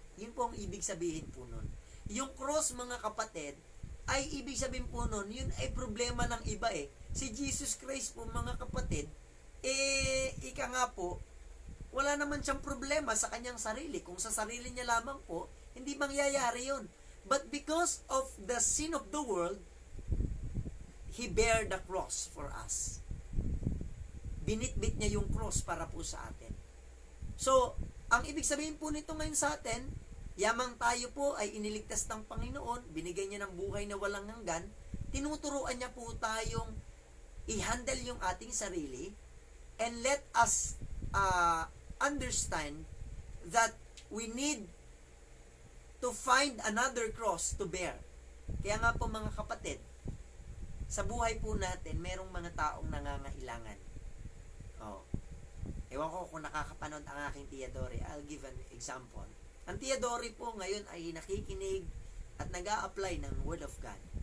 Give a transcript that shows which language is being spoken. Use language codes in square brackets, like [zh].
[tl] Yun po ang ibig sabihin po nun. Yung cross, mga kapatid, ay ibig sabihin po nun, yun ay problema ng iba eh. Si Jesus Christ po, mga kapatid, ika nga po, wala naman siyang problema sa kanyang sarili. Kung sa sarili niya lamang po, hindi mangyayari yun. [en] But because of the sin of the world, He bear the cross for us. [tl] Binitbit niya yung cross para po sa atin. So, ang ibig sabihin po nito ngayon sa atin, yamang tayo po ay iniligtas ng Panginoon, binigay niya ng buhay na walang hanggan, tinuturuan niya po tayong i-handle yung ating sarili, [en] and let us understand that we need to find another cross to bear. [tl] Kaya nga po mga kapatid, sa buhay po natin, merong mga taong nangangailangan. Oh. Ewan ko kung nakakapanood ang aking Tia Dory. [en] I'll give an example. [tl] Ang Tia Dory po ngayon ay nakikinig at nag-a-apply ng Word of God.